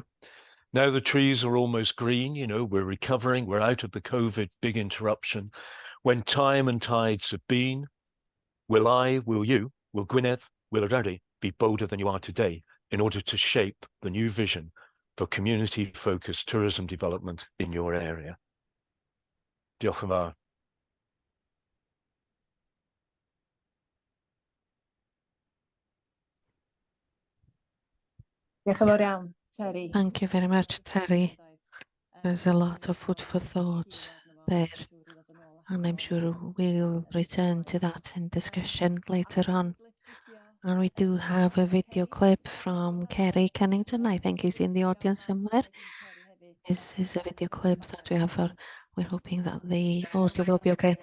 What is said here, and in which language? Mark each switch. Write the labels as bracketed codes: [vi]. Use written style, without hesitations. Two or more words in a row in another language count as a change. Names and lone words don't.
[en] Now the trees are almost green, you know, we're recovering, we're out of the COVID big interruption. When time and tides have been, will I, will you, will Gwynedd, will Eryri be bolder than you are today in order to shape the new vision for community-focused tourism development in your area? [cy] Diolch yn fawr. Diolch yn fawr iawn, Terry. [en] Thank you very much, Terry. There's a lot of food for thought there, and I'm sure we'll return to that in discussion later on. And we do have a video clip from Kerry Kennington. I think he's in the audience somewhere. This is a video clip that we have for, we're hoping that the audio will be okay.